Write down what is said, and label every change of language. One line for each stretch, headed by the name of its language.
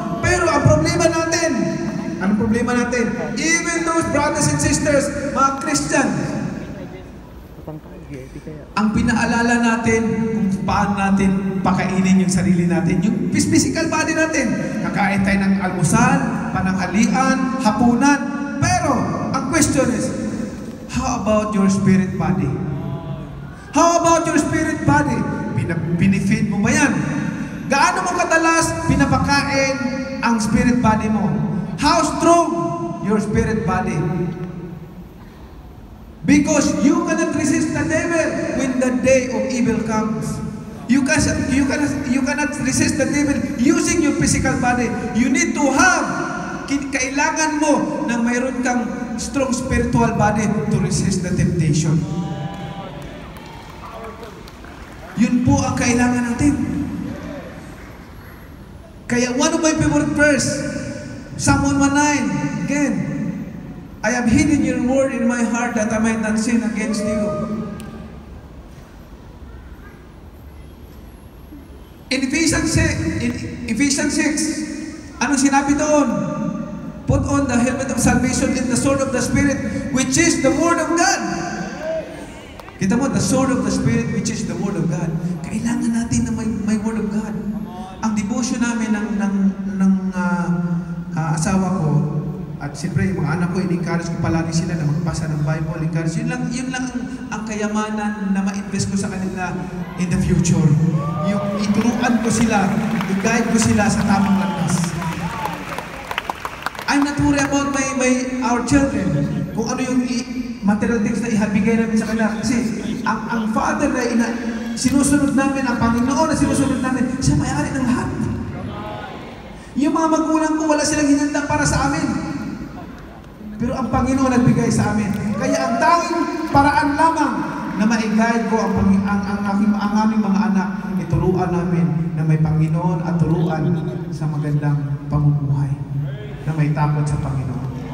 Filipino: Pero ang problema natin, anong problema natin? Even those brothers and sisters, mga Christian, ang pinaalala natin kung paano natin pakainin yung sarili natin, yung physical body natin. Kakain tayo ng almusal, pananghalian, hapunan.
English: Pero, ang question is, how about your spirit body? How about your spirit body?
Filipino: Pinifeed mo ba yan? Gaano mo kadalas pinapakain ang spirit body mo?
English: How strong your spirit body? Because you cannot resist the devil when the day of evil comes. You cannot resist the devil using your physical body. You need to have, kailangan mo na mayroon kang strong spiritual body to resist the temptation.
Filipino: Yun po ang kailangan natin.
English: Kaya one of my favorite verse, Psalm 119, again, I have hidden your word in my heart that I might not sin against you.
Filipino: In Ephesians 6, anong sinabi doon?
English: Put on the helmet of salvation and the sword of the Spirit, which is the Word of God. Kita mo, the sword of the Spirit, which is the Word of God.
Filipino: Kailangan natin na may Word of God. Ang devotion namin ng asawa ko, at siyempre yung mga anak ko, in-encourage ko palagi sila na magbasa ng Bible, encourage. Yun lang ang kayamanan na ma-invest ko sa kanila in the future. Yung ituruan ko sila, i-guide ko sila sa tamang landas.
English: I'm not worried about our children.
Filipino: Kung ano yung material things na ihabigay namin sa kanila. Kasi ang Father na sinusunod namin, ang Panginoon na sinusunod namin, siya may-ari ng lahat. Yung mga magulang ko, wala silang hinanda para sa amin. Pero ang Panginoon nagbigay sa amin. Kaya ang tanging paraan lamang na ma-guide ko ang aming mga anak, ituruan namin na may Panginoon at turuan sa magandang pamumuhay, na may takot sa Panginoon.